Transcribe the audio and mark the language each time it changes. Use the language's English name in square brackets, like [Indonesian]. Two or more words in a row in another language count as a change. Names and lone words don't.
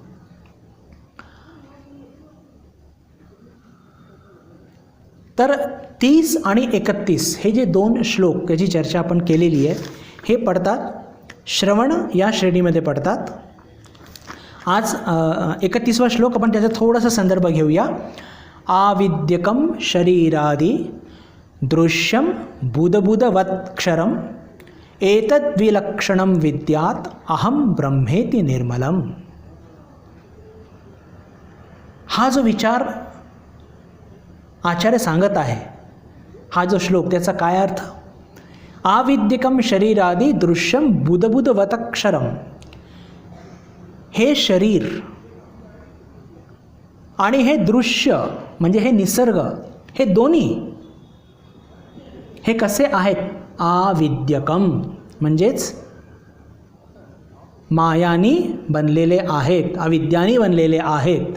[Marathi] तर 30 आणि 31 हे जे 2 श्लोक याची चर्चा आपण केलेली आहे, हे पडतात श्रवण या श्रेणीमध्ये पडतात. आज 31वा श्लोक आपण त्याचा थोडासा संदर्भ घेऊया. [Sanskrit] आविद्यकम शरीरादि दृश्यम बुधबुधवत्क्षरम एतद्विलक्षणम विद्यात अहम ब्रह्मेति निर्मलम. [Marathi] हा जो विचार आचार्य सांगत आहे, हा जो श्लोक, त्याचा काय अर्थ? [Sanskrit] आविद्यकम शरीरादि दृश्यम बुधबुधवत्क्षरम. [Marathi] हे शरीर आणि हे दृश्य म्हणजे हे निसर्ग, हे दोन्ही हे कसे आहेत? आविद्यकम म्हणजेच मायानी बनलेले आहेत, अविद्यानी बनलेले आहेत.